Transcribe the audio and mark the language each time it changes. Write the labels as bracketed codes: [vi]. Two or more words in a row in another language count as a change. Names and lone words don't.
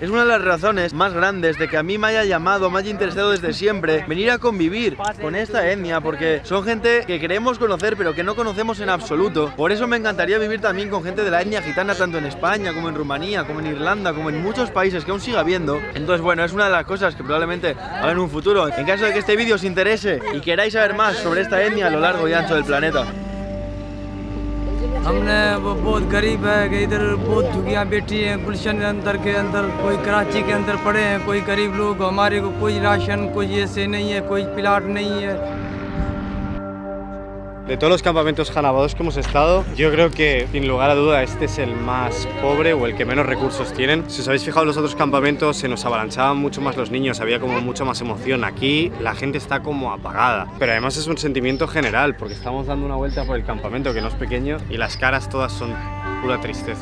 [es] Es una de las razones más grandes de que a mí me haya llamado, me haya interesado desde siempre venir a convivir con esta etnia, porque son gente que queremos conocer pero que no conocemos en absoluto. Por eso me encantaría vivir también con gente de la etnia gitana, tanto en España como en Rumanía, como en Irlanda, como en muchos países que aún siga habiendo. Entonces bueno, es una de las cosas que probablemente haga en un futuro. En caso de que este vídeo os interese y queráis saber más sobre esta etnia a lo largo y ancho del planeta. [ur] ہم نے وہ بہت غریب ہے کہ ادھر بہت جھگیاں بیٹھی ہیں گلشن کے اندر کوئی کراچی کے اندر پڑے ہیں کوئی غریب لوگ ہمارے کو کوئی راشن کوئی ایسے نہیں ہے کوئی پلاٹ نہیں ہے. [es] De todos los campamentos Hanabados que hemos estado, yo creo que, sin lugar a duda, este es el más pobre o el que menos recursos tienen. Si os habéis fijado en los otros campamentos, se nos avalanchaban mucho más los niños, había como mucho más emoción. Aquí la gente está como apagada. Pero además es un sentimiento general, porque estamos dando una vuelta por el campamento, que no es pequeño, y las caras todas son pura tristeza.